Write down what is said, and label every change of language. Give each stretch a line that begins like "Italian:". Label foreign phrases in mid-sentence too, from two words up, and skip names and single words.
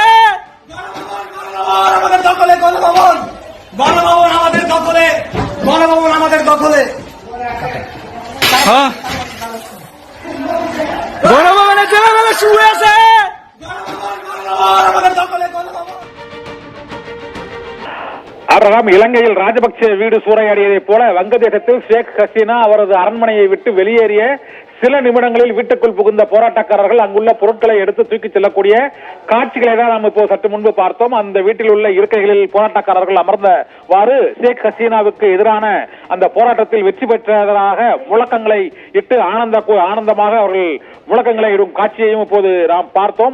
Bangla: আমাদের দখলে গণভবন, গণভবন আমাদের দখলে, গণভবন আমাদের দখলে। গণভবনে যেভাবে শুয়ে আছে, আমাদের দখলে গণভবন।
Tamil: அவராம் இலங்கையில் ராஜபக்சே வீடு சூறையாடியதைப் போல வங்கதேசத்தில் ஷேக் ஹசீனா அவரது அரண்மனையை விட்டு வெளியேறிய சில நிமிடங்களில் வீட்டுக்குள் புகுந்த போராட்டக்காரர்கள் அங்குள்ள பொருட்களை எடுத்து தூக்கி செல்லக்கூடிய காட்சிகளை தான் நாம் இப்போ சற்று முன்பு பார்த்தோம். அந்த வீட்டில் உள்ள இருக்கைகளில் போராட்டக்காரர்கள் அமர்ந்தவாறு ஷேக் ஹசீனாவுக்கு எதிரான அந்த போராட்டத்தில் வெற்றி பெற்றதாக முழக்கங்களை இட்டு ஆனந்தமாக அவர்கள் முழக்கங்களை இடும் காட்சியையும் இப்போது நாம் பார்த்தோம்.